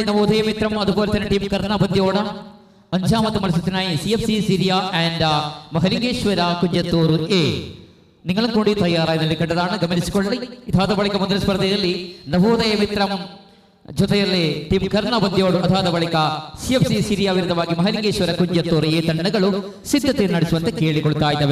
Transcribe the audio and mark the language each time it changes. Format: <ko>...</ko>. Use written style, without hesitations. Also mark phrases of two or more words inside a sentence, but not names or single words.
<ml>നവോദയ മിത്രം അതുപോലെ തന്നെ ടീം കർണാപദ്യോട് 5ാമത്തെ മത്സരത്തിനായി CFC സിരിയ ആൻഡ് മഹലിംഗേശ്വര കുഞ്ചത്തൂർ A നിങ്ങളും കൂടി തയ്യാറായി നിൽക്കേണ്ടതാണ്.</ml> <kn>ಗಮನಿಸಿಕೊಳ್ಳಿ. ಇದಾದ ಬಳಿಕ ಮುಂದಿನ ಸ್ಪರ್ಧೆಯಲ್ಲಿ ನವೋದಯ ಮಿತ್ರಂ ಜೊತೆಯಲ್ಲಿ ಟೀಮ್ ಕರ್ಣಾಪದ್ಯೋಡು, ಅದಾದ ಬಳಿಕ CFC ಸಿರಿಯ ವಿರುದ್ಧವಾಗಿ ಮಹಲಿಂಗೇಶ್ವರ ಕುಂಜತ್ತೂರು A ತಂಡಗಳು ಸಿದ್ಧತೆ ನಡೆಸುವಂತೆ ಕೇಳಿಕೊಳ್ತಾ ಇದ್ದಾವೆ.</kn>